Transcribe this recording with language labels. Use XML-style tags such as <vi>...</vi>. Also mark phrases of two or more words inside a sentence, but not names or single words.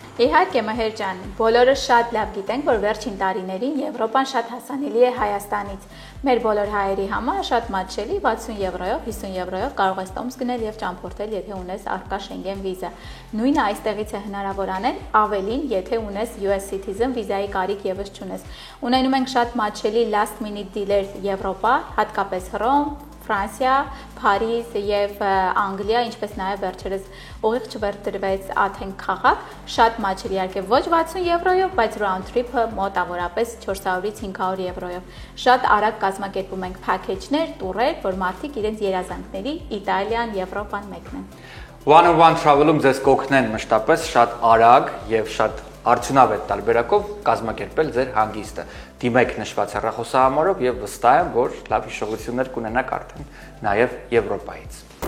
<hy>Իհարկե, Մհեր ջան, բոլորս շատ լավ գիտենք, որ վերջին տարիներին Եվրոպան շատ հասանելի է Հայաստանից։ Մեր բոլոր հայերի համար շատ մատչելի 60 եվրոյով, 50 եվրոյով կարող ես տոմս գնել եւ ճամփորդել, եթե ունես արկա Schengen վիզա։ Նույնը այստեղից է հնարավոր անել, ավելին, եթե ունես</hy> <en>US citizen</en> <hy>վիզայի կարիք եւս չունես։ Ունենում ենք շատ մատչելի</hy> <en>last minute dealer</en> <hy>Եվրոպա, հատկապես Հռոմ, Ֆրանսիա, Փարիզ եւ Անգլիա, ինչպես նաեւ վերջերս ուղիղ չվերտրվեց Աթեն քաղաք, շատ մատչելի իհարկե ոչ 60 եվրոյով, բայց</hy> <en>round trip-ը</en> <hy>մոտավորապես 400-ից 500 եվրոյով։ Շատ արագ կազմակերպում ենք package-ներ, տուրեր, որ մարդիկ իրենց երազանքների Իտալիան, Եվրոպան մեկնեն։</hy> <en>One-on-one travel-ում</en> <hy>ձեզ կօգնեն մշտապես շատ արագ եւ շատ արդյունավետ տարբերակով կազմակերպել ձեր հանգիստը։ Դիմեք նշված հեռախոսահամարով եւ վստահ եմ, որ լավ հիշողություններ կունենաք արդեն նաեւ Եվրոպայից։</hy>